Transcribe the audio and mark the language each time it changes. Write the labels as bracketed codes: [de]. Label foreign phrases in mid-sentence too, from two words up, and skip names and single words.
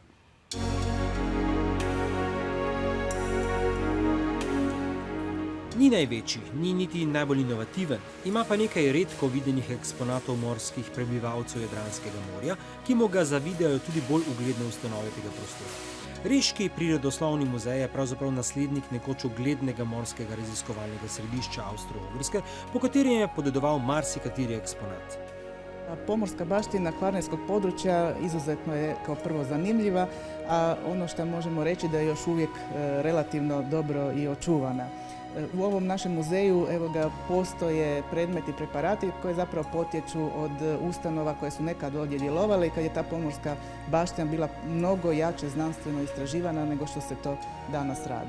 [sl] Ni največji, ni niti najbolj inovativen, ima pa nekaj redko videnih eksponatov morskih prebivalcev Jadranskega morja, ki mu ga zavidajo tudi bolj ugledne ustanove tega prostora. Reški prirodoslovni muzej je pravzaprav naslednik nekoč uglednega morskega raziskovalnega središča Avstro-Ogrske, po katerem je podedoval marsikateri eksponat. [hr] Pomorska baština kvarnerskog područja izuzetno je kao prvo zanimljiva, a ono što možemo reći da je još uvijek relativno dobro i očuvana. U ovom našem muzeju postoje predmeti i preparati koji zapravo potječu od ustanova koje su nekad ovdje djelovale i kad je ta pomorska baština bila mnogo jače znanstveno istraživana nego što se to danas radi.